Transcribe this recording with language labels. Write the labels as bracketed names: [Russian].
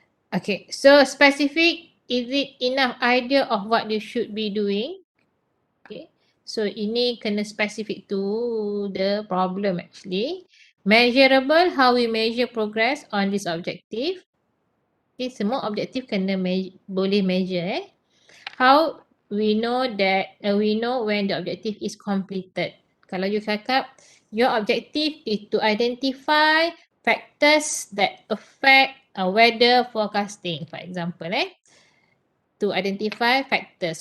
[English] Okay, so specific, is it enough idea of what you should be doing? Okay, so [Malay] ini kena [English] specific to the problem actually. Measurable, how we measure progress on this objective. [Malay] Okay, semua objektif kena boleh measure. [English] How we know that we know when the objective is completed. [Malay] Kalau you cakap [English] your objective is to identify factors that affect weather forecasting, for example, to identify factors.